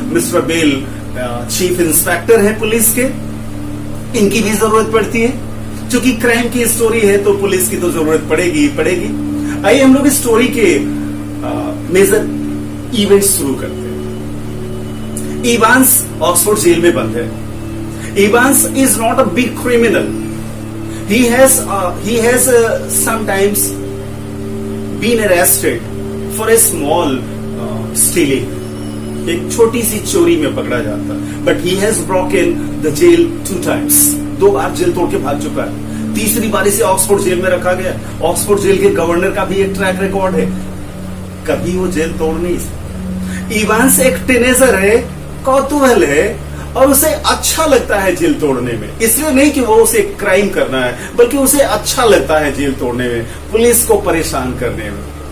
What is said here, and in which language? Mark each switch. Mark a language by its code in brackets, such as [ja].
[hi] Mister bell chief inspector है police के. इनकी भी जरूरत पड़ती है, क्योंकि क्राइम की स्टोरी है तो पुलिस की तो जरूरत पड़ेगी ही पड़ेगी. आइए हम लोग इस स्टोरी के मेजर इवेंट शुरू करते हैं. इवांस ऑक्सफोर्ड जेल में बंद है. [en] Evans is not a big criminal. He has sometimes been arrested for a small stealing. [hi] एक छोटी सी चोरी में पकड़ा जाता है. [en] But he has broken the jail 2 times. [hi] 2 bar jail तोड़ के भाग चुका है. तीसरी बार इसे ऑक्सफोर्ड जेल में रखा गया. ऑक्सफोर्ड जेल के गवर्नर का भी एक ट्रैक रिकॉर्ड है, कभी वो जेल तोड़ नहीं सकता. इवांस एक टीनेजर है, कौतूहल है और उसे अच्छा लगता है जेल तोड़ने में. इसलिए नहीं कि वो उसे क्राइम करना है, बल्कि उसे अच्छा लगता है जेल तोड़ने में, पुलिस को परेशान करने में.